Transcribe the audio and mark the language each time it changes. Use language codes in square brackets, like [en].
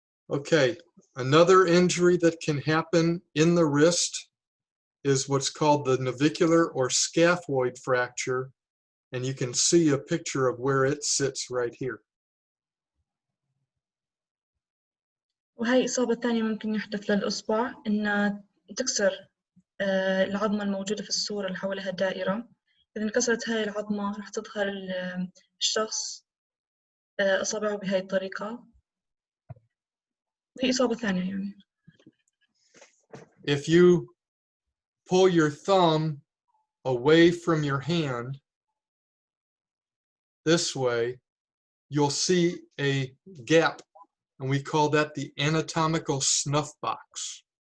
[en] Okay, another injury that can happen in the wrist is what's called the navicular or scaphoid fracture, and you can see a picture of where it sits right here. [ar] وهي إصابة ثانية ممكن يحدث للإصبع إن تكسر العظمة الموجودة في الصورة اللي حولها دائرة. إذا انكسرت هاي العظمة راح تظهر الشخص أصابعه بهاي الطريقة. هي إصابة ثانية يعني. [en] If you pull your thumb away from your hand this way, you'll see a gap, and we call that the anatomical snuff box.